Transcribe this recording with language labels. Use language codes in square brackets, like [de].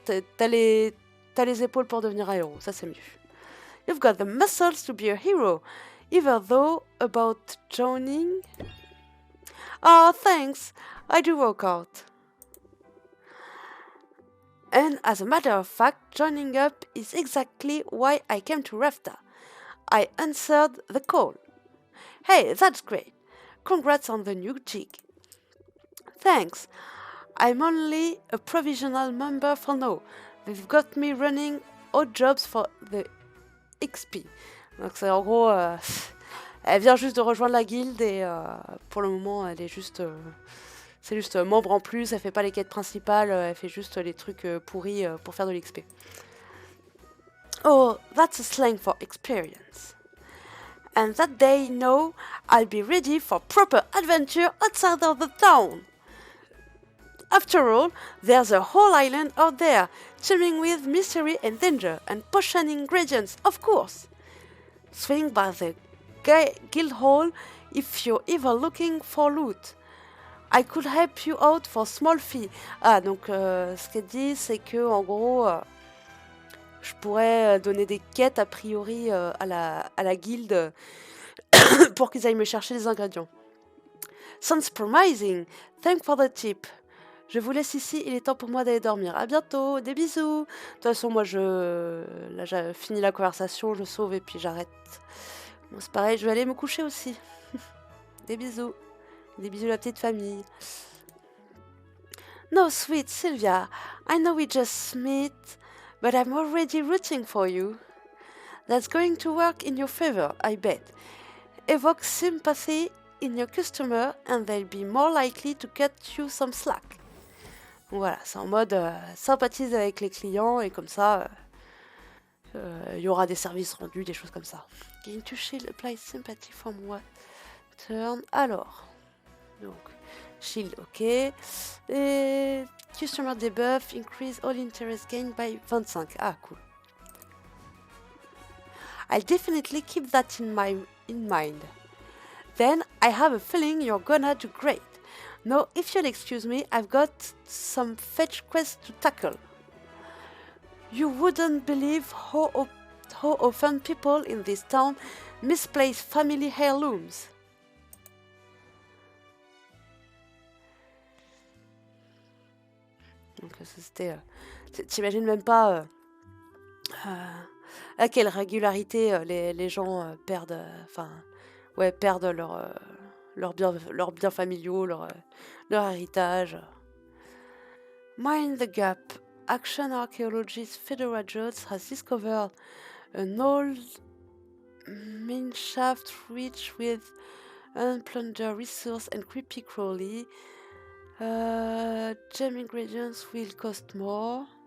[fr] T'as les épaules pour devenir un héros, ça c'est mieux. [en] You've got the muscles to be a hero, even though about joining... Oh, thanks, I do work out. And as a matter of fact, joining up is exactly why I came to Rafta. I answered the call. Hey, that's great. Congrats on the new gig. Thanks. I'm only a provisional member for now. They've got me running odd jobs for the XP. [fr] Donc c'est en gros, elle vient juste de rejoindre la guilde et pour le moment elle est juste, c'est juste membre en plus. Elle fait pas les quêtes principales, elle fait juste les trucs pourris pour faire de l'XP. [en] Oh, that's a slang for experience. And that they know I'll be ready for proper adventure outside of the town. After all, there's a whole island out there, teeming with mystery and danger, and potion ingredients, of course. Swing by the guild hall if you're ever looking for loot. I could help you out for small fee. [fr] Ah, donc ce qu'elle dit, c'est que en gros, je pourrais donner des quêtes a priori à la guilde pour qu'ils aillent me chercher des ingrédients. [en] Sounds promising. Thanks for the tip. [fr] Je vous laisse ici, il est temps pour moi d'aller dormir. À bientôt, des bisous. De toute façon, moi, là, j'ai fini la conversation, je sauve et puis j'arrête. Bon, c'est pareil, je vais aller me coucher aussi. Des bisous. Des bisous la petite famille. [en] No, sweet Sylvia, I know we just met, but I'm already rooting for you. That's going to work in your favor, I bet. Evoke sympathy in your customer and they'll be more likely to cut you some slack. [fr] Voilà, c'est en mode sympathise avec les clients et comme ça, il y aura des services rendus, des choses comme ça. [en] Gain to shield, apply sympathy from what turn. Alors, donc, shield, ok. Et customer debuff, increase all interest gain by 25. Ah, cool. I'll definitely keep that in mind. Then I have a feeling you're gonna do great. Now, if you'll excuse me, I've got some fetch quests to tackle. You wouldn't believe how often people in this town misplace family heirlooms. [fr] Donc c'était... T'imagines même pas à quelle régularité les gens perdent... perdent leurs biens familiaux, leur héritage. [en] Mind the Gap. Action archaeologist Fedora Jones has discovered an old mine shaft rich with unplundered resource and creepy crawly. Gem ingredients will cost more.